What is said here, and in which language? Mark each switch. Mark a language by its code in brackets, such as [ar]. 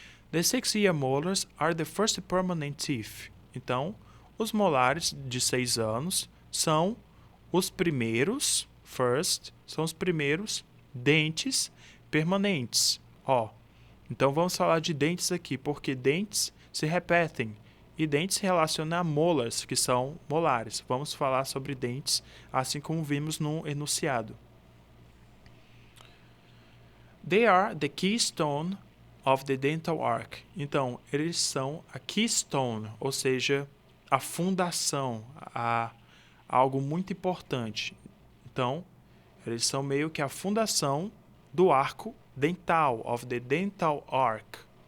[en] The 6-ear molars are the first permanent teeth. [pt] Então, os molares de 6 anos são os primeiros, são os primeiros dentes permanentes. Então, vamos falar de dentes aqui, porque dentes se repetem. E dentes se relacionam a molars, que são molares. Vamos falar sobre dentes, assim como vimos no enunciado. [en] They are the keystone of the dental arc. [pt] Então, eles são a keystone, ou seja, a fundação, algo muito importante. Então, eles são meio que a fundação do arco dental, [en] of the dental arc.